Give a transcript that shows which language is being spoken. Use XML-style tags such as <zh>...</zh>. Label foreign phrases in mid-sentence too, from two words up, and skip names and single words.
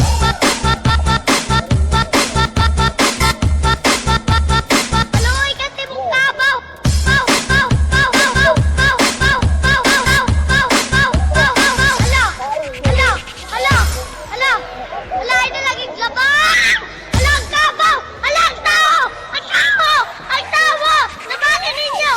<ceb>Kaluoy ka timong kabaw! Paw! Paw! Paw! Paw! Paw! Paw! Paw! Paw! Paw! Paw! Paw! Hala! Hala! Hala! Hala! Hala! Ay nalaging labaw! Hala ang kabaw! Hala ang tao! Ang tao! Ang tao! Labanan ninyo!</ceb>